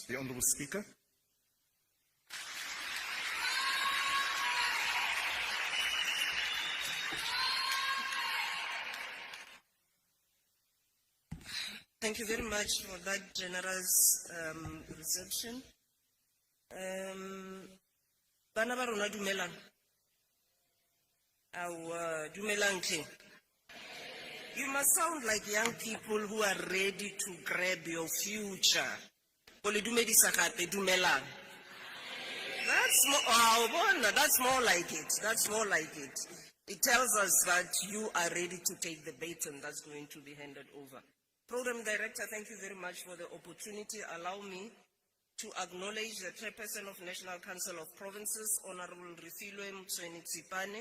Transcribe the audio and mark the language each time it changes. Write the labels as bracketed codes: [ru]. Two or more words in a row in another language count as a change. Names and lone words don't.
[en] The Honorable Speaker. Thank you very much for that generous reception. [st] Bana ba rona dumelang. Dumelang hle. [en] You must sound like young people who are ready to grab your future. [st] Pole dumedisa gape dumelang. [en] That's more like it. That's more like it. It tells us that you are ready to take the baton that's going to be handed over. Program Director, thank you very much for the opportunity. Allow me to acknowledge the Chairperson of National Council of Provinces, Honorable Refilwe Mtsweni-Tsipane,